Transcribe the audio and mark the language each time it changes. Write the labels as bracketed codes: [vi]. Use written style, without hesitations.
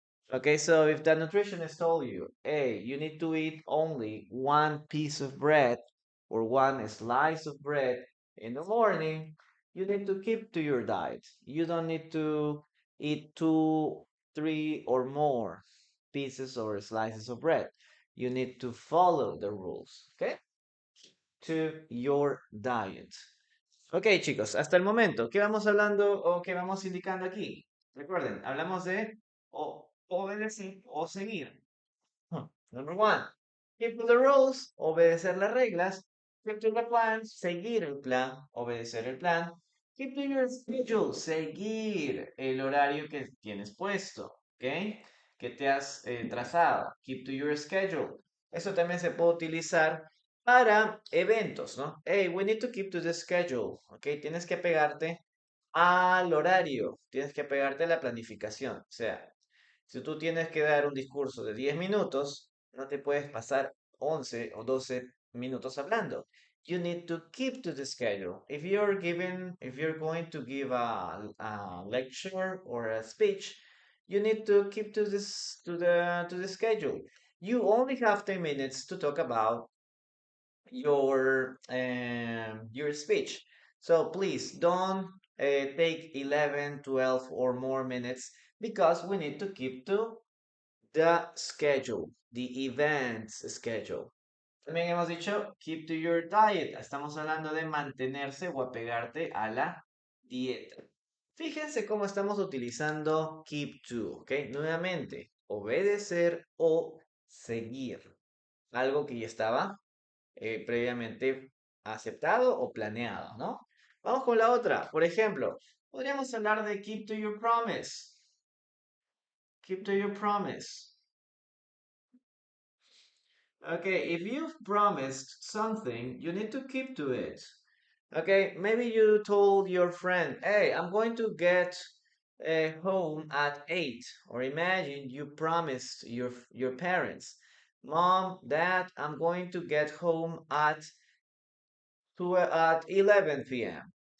[en] Okay, so if the nutritionist told you, hey, you need to eat only one piece of bread or one slice of bread in the morning, you need to keep to your diet. You don't need to eat two, three, or more. pieces or slices of bread. You need to follow the rules, okay? To your diet. [es] Ok, chicos, hasta el momento, ¿qué vamos hablando o qué vamos indicando aquí? Recuerden, hablamos de obedecer o seguir. [en] Number one, keep to the rules, [es] obedecer las reglas. [en] Keep to the plan, [es] seguir el plan, obedecer el plan. [en] Keep to your schedule, [es] seguir el horario que tienes puesto, ¿ok? Que te has trazado. [en] Keep to your schedule. [es] Eso también se puede utilizar para eventos, ¿no? [en] Hey, we need to keep to the schedule, [es] ¿ok? Tienes que pegarte al horario, tienes que pegarte a la planificación. O sea, si tú tienes que dar un discurso de 10 minutos, no te puedes pasar 11 o 12 minutos hablando. [en] You need to keep to the schedule. If you're going to give a lecture or a speech, you need to keep to this to the schedule. You only have 10 minutes to talk about your speech. So please don't take 11, 12 or more minutes because we need to keep to the schedule, the events schedule. [es] También hemos dicho [en] keep to your diet. [es] Estamos hablando de mantenerse o apegarte a la dieta. Fíjense cómo estamos utilizando keep to, ¿ok? Nuevamente, obedecer o seguir. Algo que ya estaba previamente aceptado o planeado, ¿no? Vamos con la otra. Por ejemplo, podríamos hablar de [en] keep to your promise. Keep to your promise. Okay, if you've promised something, you need to keep to it. Okay, maybe you told your friend, hey, I'm going to get home at 8. Or imagine you promised your parents, Mom, Dad, I'm going to get home at 11 p.m.